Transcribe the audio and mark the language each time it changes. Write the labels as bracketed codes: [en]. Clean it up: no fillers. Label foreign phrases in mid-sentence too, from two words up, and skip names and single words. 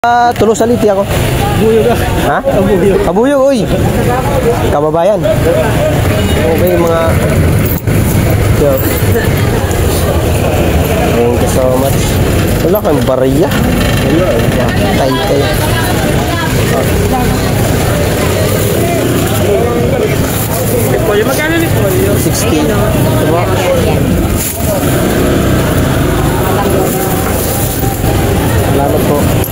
[ceb] Tulo saliti ako. Abuyog. Ha? Abuyog. Abuyog, uy. Kababayan. Okay, mga... [en] Yo. Thank you so much. [ceb] Wala kang bariya. Tay-tay. Pollo, magkano ni Pollo? [tl] 60. Diba? Salamat po.